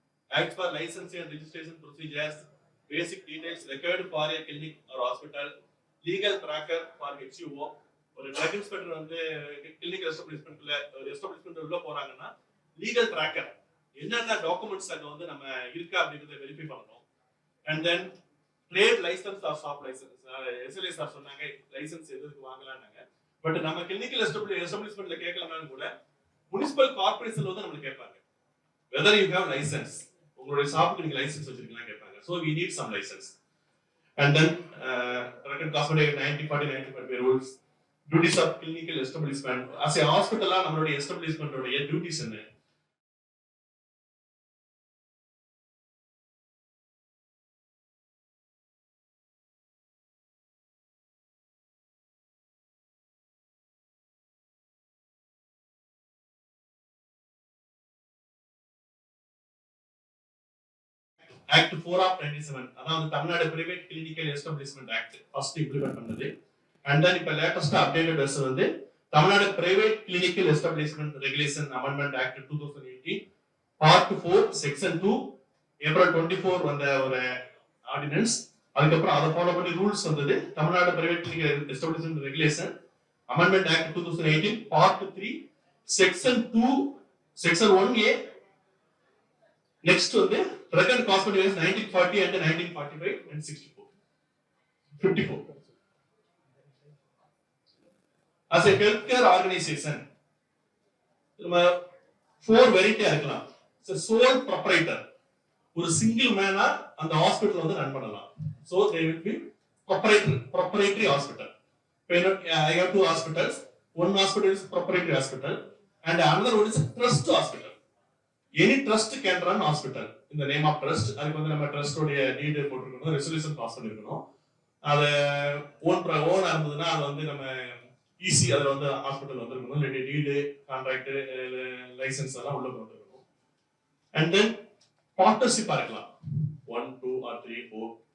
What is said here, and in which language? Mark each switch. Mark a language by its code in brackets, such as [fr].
[en] Acts for licensing and registration procedures, basic details required for a clinic or hospital, legal tracker for HUO. [ta] ஒரு drug inspector clinic establishment உள்ள போறாங்கன்னா legal tracker என்னென்ன documents அங்க நம்ம இருக்கா அப்படிங்கறத verify பண்ணணும். And then trade licence R shop licence. SLA sir சொன்னாங்க லைசன்ஸ் எதுக்கு வாங்கலாம்னாங்க. பட் நம்ம கிளினிக்கல் எஸ்டாப்ளிஷ்மெண்ட்ல கேட்கலனாலும் கூட முனிசிபல் கார்பரேஷன்ல நம்மளுக்கு கேட்பாங்க [en] whether you have license. [ta] உங்களுடைய ஷாப்புக்கு நீங்க லைசன்ஸ் வச்சிருக்கீங்களா கேட்பாங்க. [en] So we need some license. And then record cosmetic 90-40-90 rules, duties of clinical establishment. As a hospital [ta] நம்மளுடைய [en] establishment உடைய duties என்ன? [ta] Act 4 of 97, அதாவது Tamil Nadu private clinical establishment act first implement பண்ணது. அண்ட் தென் இப்ப latest updated version Tamil Nadu private clinical establishment regulation amendment act 2018 part 4 section 2 April 24 வந்த ஒரு ordinance. அதுக்கப்புறம் அதை ஃபாலோ பண்ணி rules Tamil Nadu private clinical establishment regulation amendment act 2018 part 3 section 2 section 1A. [en] Next drug and cosmetic is 1940 and 1945 and 64. 54. As a healthcare organization, [ta] 4 வெரைட்டியா இருக்கலாம். Soul proprietor, ஒரு single மேனா அந்த hospital வந்து ரன் பண்ணலாம். [en] So they will be proprietary hospital. I have 2 hospitals. One hospital is proprietary hospital and another one is a trust hospital. Any trust can run hospital in the name of trust. [ta] அதுக்கு வந்து நம்ம trust உடைய டீட் போட்டுருக்கணும், resolution pass பண்ணிருக்கணும். அது ஓனா இருந்ததுன்னா அது வந்து நம்ம ஈஸி அதுல வந்து ஹாஸ்பிட்டல் வந்துருக்கணும், இல்லாட்டி டீடு கான்ட்ராக்ட் லைசன்ஸ் எல்லாம் உள்ள வந்துருக்கணும். அண்ட் தென் பார்ட்னர்ஷிப்பா இருக்கலாம் 1, 2 or 3, 4.